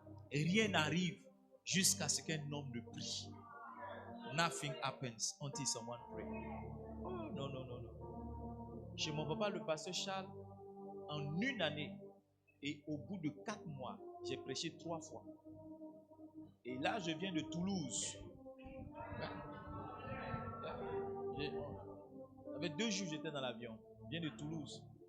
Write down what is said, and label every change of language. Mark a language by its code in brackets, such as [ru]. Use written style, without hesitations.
[fr] Et rien n'arrive jusqu'à ce qu'un homme ne prie. [en] Nothing happens until someone prays. [fr] Oh, non. Chez mon papa, le pasteur Charles, en une année et au bout de 4 mois, j'ai prêché 3 fois. Et là, je viens de Toulouse. Ça fait 2 jours que j'étais dans l'avion. Je viens de Toulouse.